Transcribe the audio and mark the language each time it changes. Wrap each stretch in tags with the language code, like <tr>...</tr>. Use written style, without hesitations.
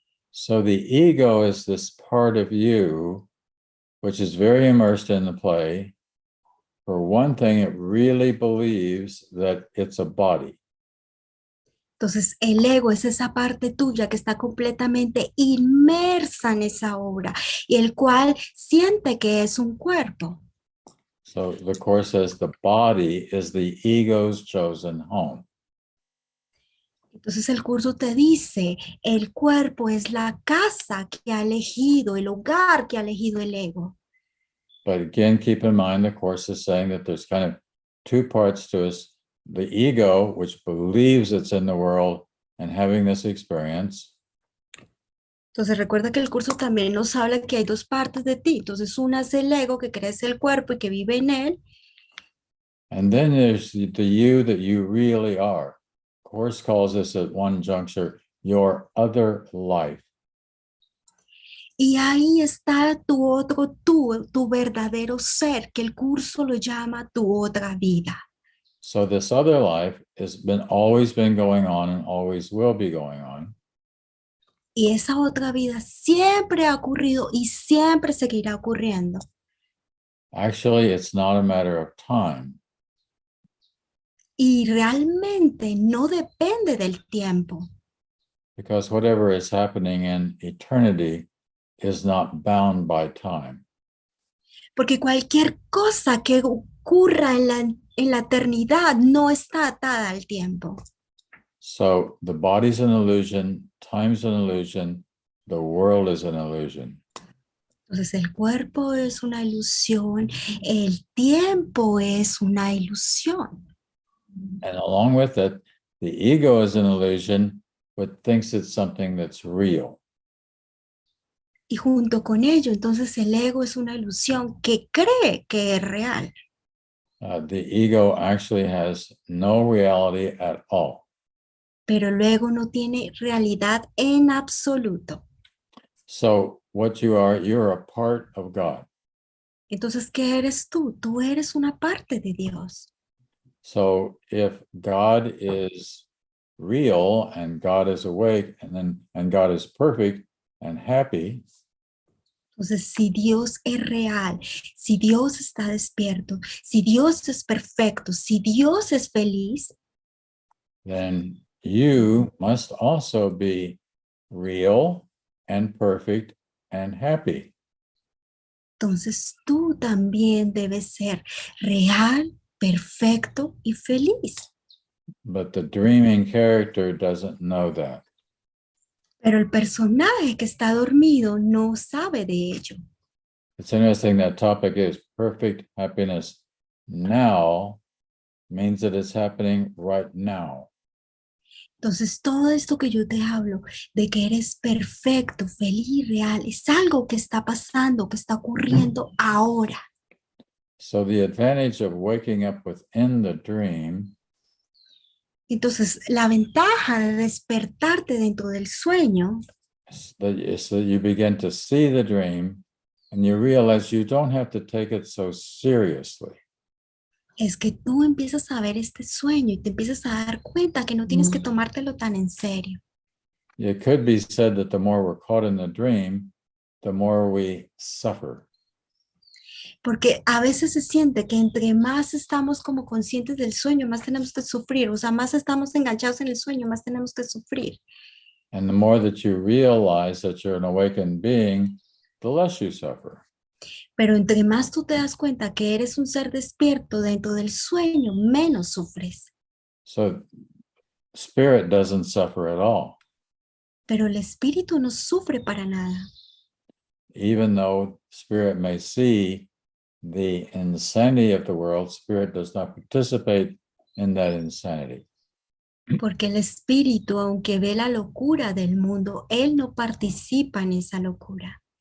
<en>So the ego is this part of you which is very immersed in the play. For one thing, it really believes that it's a body.</en> <es>Entonces, el ego es esa parte tuya que está completamente inmersa en esa obra y el cual siente que es un cuerpo.</es> <en>So the Course says the body is the ego's chosen home.</en> <es>Entonces el curso te dice, el cuerpo es la casa que ha elegido, el hogar que ha elegido el ego.</es> <en>But again, keep in mind, the Course is saying that there's kind of two parts to us, the ego, which believes it's in the world and having this experience.</en> <es>Entonces recuerda que el curso también nos habla que hay dos partes de ti. Entonces una es el ego que crece el cuerpo y que vive en él.</es> <en>And then there's the you that you really are. Course calls this at one juncture, your other life.</en> <es>Y ahí está tu otro tú, tu verdadero ser, que el curso lo llama tu otra vida.</es> <en>So this other life has always been going on and always will be going on.</en> <es>Y esa otra vida siempre ha ocurrido y siempre seguirá ocurriendo.</es> <en>Actually, it's not a matter of time.</en> <es>Y realmente no depende del tiempo.</es> <en>Because whatever is happening in eternity is not bound by time.</en> <es>Porque cualquier cosa que ocurra en la eternidad no está atada al tiempo.</es> <en>So the body's an illusion, time's an illusion, the world is an illusion.</en> <es>Entonces el cuerpo es una ilusión, el tiempo es una ilusión.</es> <en>And along with it, the ego is an illusion, but thinks it's something that's real.</en> <es>Y junto con ello, entonces el ego es una ilusión que cree que es real.</es> <en>The ego actually has no reality at all.</en> <es>Pero el ego no tiene realidad en absoluto.</es> <en>So what you are, you're a part of God.</en> <es>Entonces, ¿qué eres tú? Tú eres una parte de Dios.</es> <en>So if God is real and God is awake and God is perfect and happy,</en> <es>Entonces, si Dios es real, si Dios está despierto, si Dios es perfecto, si Dios es feliz,</es> <en>then you must also be real and perfect and happy.</en> <es>entonces tú también debes ser real, perfecto y feliz.</es> <en>But the dreaming character doesn't know that.</en> <es>Pero el personaje que está dormido no sabe de ello.</es> <en>It's interesting that topic is perfect happiness now means that it's happening right now.</en> <es>Entonces, todo esto que yo te hablo, de que eres perfecto, feliz, real, es algo que está pasando, que está ocurriendo ahora.</es> <en>So the advantage of waking up within the dream</en> <es>Entonces, la ventaja de despertarte dentro del sueño</es> <en>is that you begin to see the dream and you realize you don't have to take it so seriously.</en> <es>es que tú empiezas a ver este sueño y te empiezas a dar cuenta que no tienes que tomártelo tan en serio.</es> <en>It could be said that the more we're caught in the dream, the more we suffer.</en> <es>Porque a veces se siente que entre más estamos como conscientes del sueño, más tenemos que sufrir. O sea, más estamos enganchados en el sueño, más tenemos que sufrir.</es> <en>And the more that you realize that you're an awakened being, the less you suffer.</en> <es>Pero entre más tú te das cuenta que eres un ser despierto dentro del sueño, menos sufres.</es> <en>So spirit doesn't suffer at all.</en> <es>Pero el espíritu no sufre para nada.</es> <en>Even though spirit may see the insanity of the world, spirit does not participate in that insanity.</en> <es>Porque el espíritu, aunque ve la locura del mundo, él no participa en esa locura.</es>